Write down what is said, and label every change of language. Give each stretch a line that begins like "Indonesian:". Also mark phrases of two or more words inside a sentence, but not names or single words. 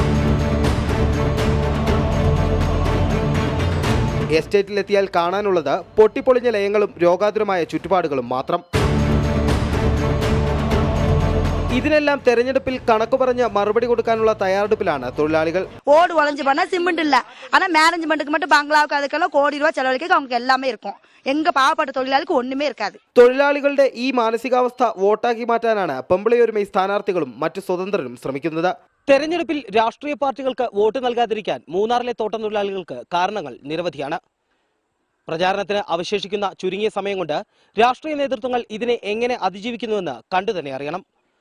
Malayalam: എസ്റ്റേറ്റിലെത്തിയാൽ കാണാനുള്ളത് പൊട്ടിപ്പൊളിഞ്ഞ ലയങ്ങളും രോഗാതുരമായ ചുറ്റുപാടുകളും മാത്രം. ഇതിനെല്ലാം തെരഞ്ഞെടുപ്പിൽ കണക്കു പറഞ്ഞ് മറുപടി കൊടുക്കാനുള്ള തയ്യാറെടുപ്പിലാണ് തൊഴിലാളികൾ.
Tamil: ஓடு வளைஞ்சு பண்ண சிமெண்ட் இல்ல, ஆனா மேனேஜ்மெண்ட்டுக்கு மட்டும் பங்களாவுக்கு அதுக்கெல்லாம் கோடி ரூபாய் செலவழிக்க அவங்க எல்லாமே இருக்கும். எங்க பாவப்பட்ட தொழிலாளிக்கு ஒன்னுமே இருக்காது.
Malayalam: തൊഴിലാളികളുടെ ഈ മാനസികാവസ്ഥ വോട്ടാക്കി മാറ്റാനാണ് പെമ്പിളയൊരുമൈ സ്ഥാനാർത്ഥികളും മറ്റു സ്വതന്ത്രരും ശ്രമിക്കുന്നത്. തെരഞ്ഞെടുപ്പിൽ രാഷ്ട്രീയ പാർട്ടികൾക്ക് വോട്ട് നൽകാതിരിക്കാൻ മൂന്നാറിലെ തോട്ടം തൊഴിലാളികൾക്ക് കാരണങ്ങൾ നിരവധിയാണ്. പ്രചാരണത്തിന് അവശേഷിക്കുന്ന ചുരുങ്ങിയ സമയം കൊണ്ട് രാഷ്ട്രീയ നേതൃത്വങ്ങൾ ഇതിനെ എങ്ങനെ അതിജീവിക്കുന്നുവെന്ന് കണ്ടു തന്നെ അറിയണം.